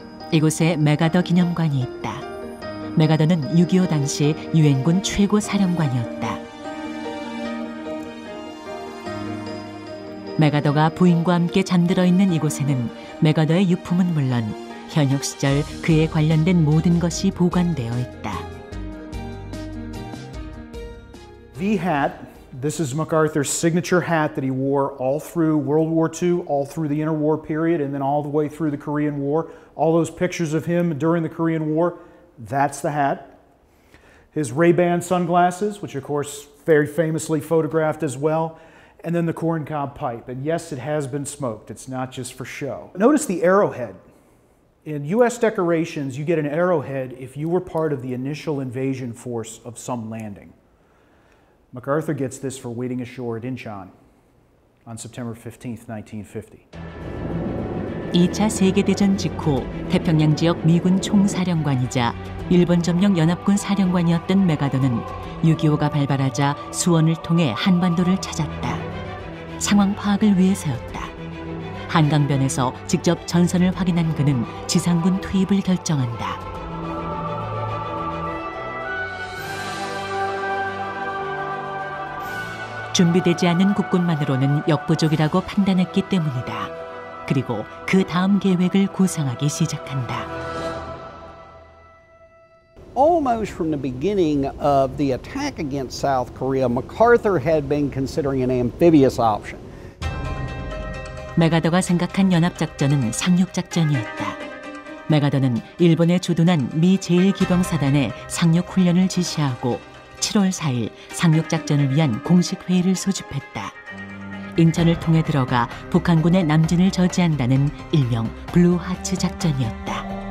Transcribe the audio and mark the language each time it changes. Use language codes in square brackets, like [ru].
[ko] 이곳에 메가더 기념관이 있다. 메가더는 6.25 당시 유엔군 최고 사령관이었다. 메가더가 부인과 함께 잠들어 있는 이곳에는 메가더의 유품은 물론 현역 시절 그에 관련된 모든 것이 보관되어 있다. [en] The hat, this is MacArthur's signature hat that he wore all through World War II, all through the interwar period, and then all the way through the Korean War. All those pictures of him during the Korean War, that's the hat. His Ray-Ban sunglasses, which of course very famously photographed as well, and then the corncob pipe. And yes, it has been smoked. It's not just for show. Notice the arrowhead. In U.S. decorations, you get an arrowhead if you were part of the initial invasion force of some landing. MacArthur gets this for waiting ashore at Incheon on September 15th, 1950. [ko] 2차 세계대전 직후 태평양 지역 미군 총사령관이자 일본 점령 연합군 사령관이었던 메가더는 6.25가 발발하자 수원을 통해 한반도를 찾았다. 상황 파악을 위해서였다. 한강변에서 직접 전선을 확인한 그는 지상군 투입을 결정한다. 준비되지 않은 국군만으로는 역부족이라고 판단했기 때문이다. 그리고 그 다음 계획을 구상하기 시작한다. [en] Almost from the beginning of the attack against South Korea, MacArthur had been considering an amphibious option. [ko] 메가더가 생각한 연합작전은 상륙작전이었다. 메가더는 일본에 주둔한 미 제1기병사단에 상륙훈련을 지시하고 7월 4일 상륙작전을 위한 공식 회의를 소집했다. 인천을 통해 들어가 북한군의 남진을 저지한다는 일명 블루하츠 작전이었다.